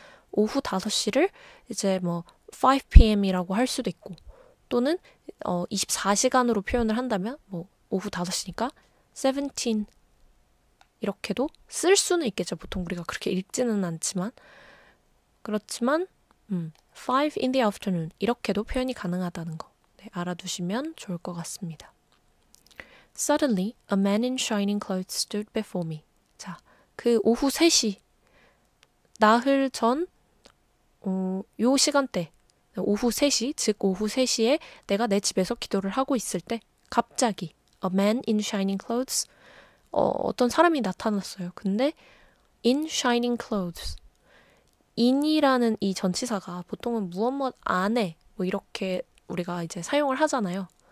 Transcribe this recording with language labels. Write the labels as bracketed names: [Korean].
[Korean] 오후 5시를 이제 뭐 5 p.m.이라고 할 수도 있고 또는 24시간으로 표현을 한다면 뭐 오후 5시니까 17 이렇게도 쓸 수는 있겠죠. 보통 우리가 그렇게 읽지는 않지만 그렇지만 [English] 5 in the afternoon [Korean] 이렇게도 표현이 가능하다는 거 네, 알아두시면 좋을 것 같습니다. [English] Suddenly, a man in shining clothes stood before me. [Korean] 자, 그 오후 3시 나흘 전 요 시간대, 오후 3시, 즉 오후 3시에 내가 내 집에서 기도를 하고 있을 때 갑자기 [English] a man in shining clothes, [Korean] 어떤 사람이 나타났어요. 근데 [English] in shining clothes, [Korean] in이라는 이 전치사가 보통은 무엇 안에 뭐 이렇게 우리가 이제 사용을 하잖아요.